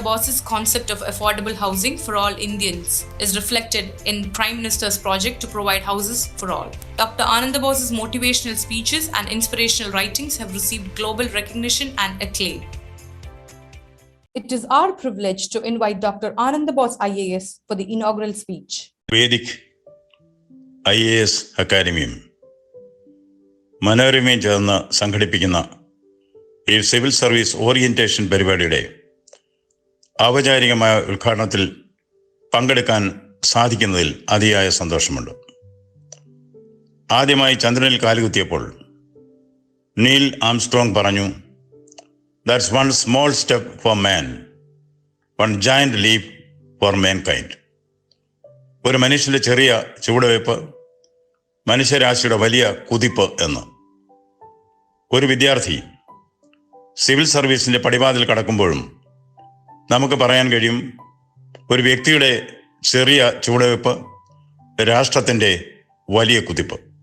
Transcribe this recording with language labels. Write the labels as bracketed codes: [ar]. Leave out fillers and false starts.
[en] Bose's concept of affordable housing for all Indians is reflected in Prime Minister's project to provide houses for all. Dr. Ananda Bose's motivational speeches and inspirational writings have received global recognition and acclaim. It is our privilege to invite Dr. Ananda Bose IAS for the inaugural speech. [ml] Vedhik IAS Academy മനോരമയും ചേർന്ന് സംഘടിപ്പിക്കുന്ന ഈ civil service orientation പരിപാടിയുടെ ഔപചാരികമായ ഉദ്ഘാടനത്തിൽ പങ്കെടുക്കാൻ സാധിക്കുന്നതിൽ അതിയായ സന്തോഷമുണ്ട്. ആദ്യമായി ചന്ദ്രനിൽ കാലുകുത്തിയപ്പോൾ നീൽ ആംസ്ട്രോങ് പറഞ്ഞു, [en] "That's one small step for man, one giant leap for mankind." [ml] ഒരു മനുഷ്യന്റെ ചെറിയ ചുവടുവയ്പ് മനുഷ്യരാശിയുടെ വലിയ കുതിപ്പ് എന്ന്. ഒരു വിദ്യാർത്ഥി സിവിൽ സർവീസിന്റെ പടിവാതിൽ കടക്കുമ്പോഴും നമുക്ക് പറയാൻ കഴിയും, ഒരു വ്യക്തിയുടെ ചെറിയ ചുവടുവയ്പ് രാഷ്ട്രത്തിൻ്റെ വലിയ കുതിപ്പ്.